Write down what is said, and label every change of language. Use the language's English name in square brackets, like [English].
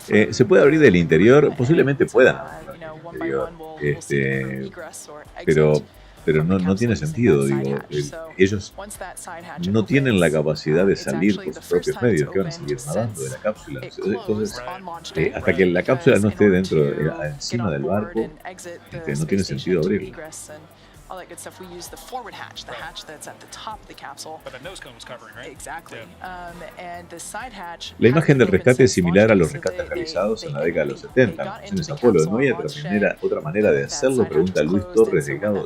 [Spanish] Se puede abrir del interior, posiblemente puedan abrir del interior, pero no tiene sentido, digo, ellos no tienen la capacidad de salir por sus propios medios, que van a seguir nadando de la cápsula. Entonces, hasta que la cápsula no esté encima del barco, no tiene sentido abrirla. [English] All that good stuff. We use the forward hatch, the hatch that's at the top of the capsule. But the nose cone was covering, right? Exactly. And the side hatch. [Spanish] La imagen del rescate es similar a los rescates realizados en la década de los 70 en misiones Apolo. ¿No hay otra manera de hacerlo? Pregunta Luis Torres Delgado.